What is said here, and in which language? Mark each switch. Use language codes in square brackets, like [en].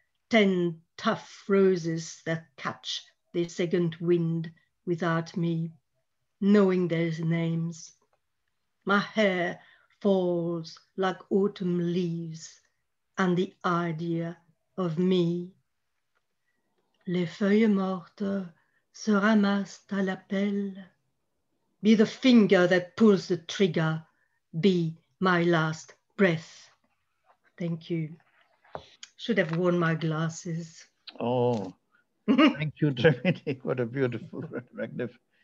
[en] 10 tough roses that catch their second wind without me, knowing their names. My hair falls like autumn leaves, and the idea of me. [fr] Les feuilles mortes se ramassent à l'appel. [en] Be the finger that pulls the trigger, be my last breath. Thank you. Should have worn my glasses. Oh, thank you, Dominique. What a beautiful magnificent.